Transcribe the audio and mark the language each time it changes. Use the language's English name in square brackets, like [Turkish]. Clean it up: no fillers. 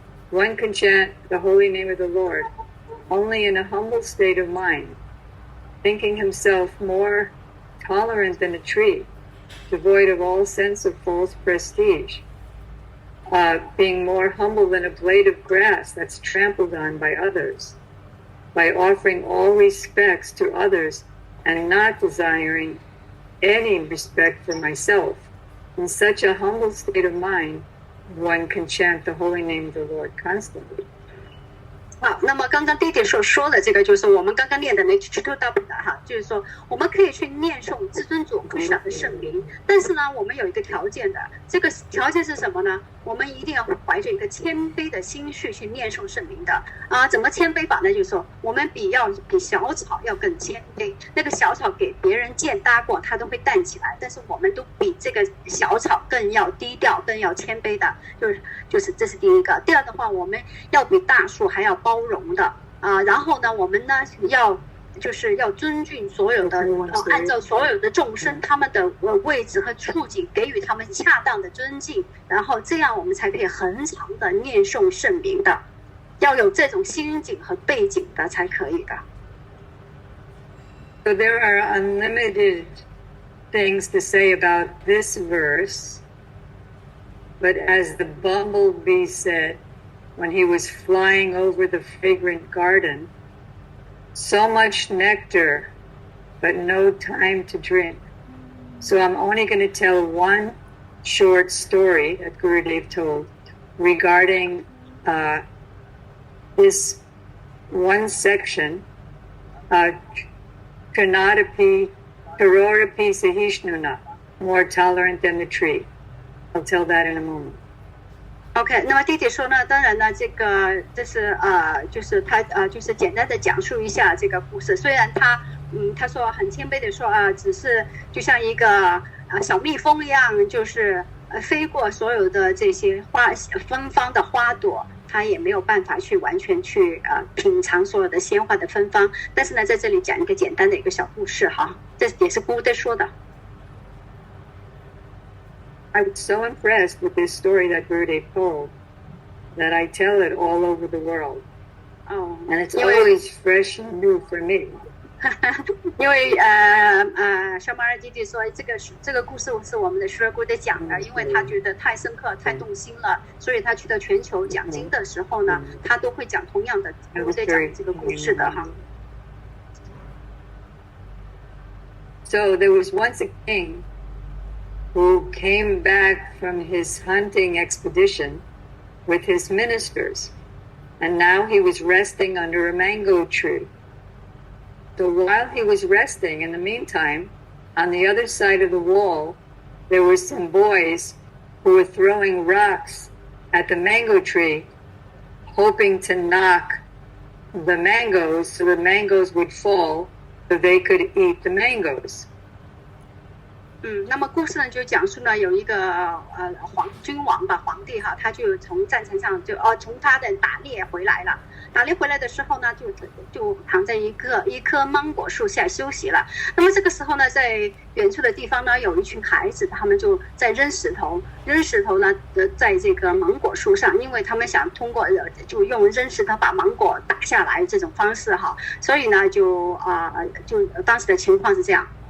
[English] One can chant the holy name of the Lord only in a humble state of mind, thinking himself more tolerant than a tree, devoid of all sense of false prestige, being more humble than a blade of grass that's trampled on by others, by offering all respects to others and not desiring any respect for myself. In such a humble state of mind, one can chant the holy name of the Lord constantly. [Chinese] 好，那么刚刚弟弟所说的这个，就是我们刚刚念的那句 to double 的哈，就是说我们可以去念诵至尊主 Krishna 的圣名，但是呢，我们有一个条件的，这个条件是什么呢？我们一定要怀着一个谦卑的心绪去念诵圣名的怎么谦卑法呢？就是说我们比小草要更谦卑，那个小草给别人践踏过，它都会弹起来，但是我们都比这个小草更要低调，更要谦卑的，就是这是第一个。第二的话，我们要比大树还要包容的然后呢，我们呢要尊敬所有的按照所有的众生他们的位置和处境给予他们恰当的尊敬，然后这样我们才可以恒常的念诵圣名的，要有这种心境和背景的才可以的。 [English] So there are unlimited things to say about this verse, but as the bumblebee said when he was flying over the fragrant garden, so much nectar, but no time to drink. So I'm only going to tell one short story that Gurudev told regarding this one section, Kanadapi, Karorapi Sahishnuna, more tolerant than the tree. I'll tell that in a moment. [Chinese] OK， 那么弟弟说呢，当然呢，这是就是他就是简单的讲述一下这个故事。虽然他说很谦卑的说只是就像一个小蜜蜂一样，就是飞过所有的这些芬芳的花朵，他也没有办法去完全去品尝所有的鲜花的芬芳。但是呢，在这里讲一个简单的一个小故事哈，这也是姑爹说的。 [English] I was so impressed with this story that Gurudev told that I tell it all over the world. And it's always fresh and new for me. [Chinese] 因为小马尔弟弟说这个故事是我们的师姑爹讲的，因为他觉得太深刻太动心了，所以他去到全球讲经的时候呢，他都会讲同样的姑爹讲这个故事的哈。 [English] So there was once a king who came back from his hunting expedition with his ministers, and now he was resting under a mango tree. So while he was resting, in the meantime, on the other side of the wall, there were some boys who were throwing rocks at the mango tree, hoping to knock the mangoes so the mangoes would fall so they could eat the mangoes. [Chinese] 那么故事呢就讲述呢有一个君王吧，皇帝哈，他就从战场上从他的打猎回来了，打猎回来的时候呢，就躺在一棵芒果树下休息了。那么这个时候呢，在远处的地方呢，有一群孩子，他们就在扔石头呢，在这个芒果树上，因为他们想通过就用扔石头把芒果打下来这种方式哈，所以呢就当时的情况是这样。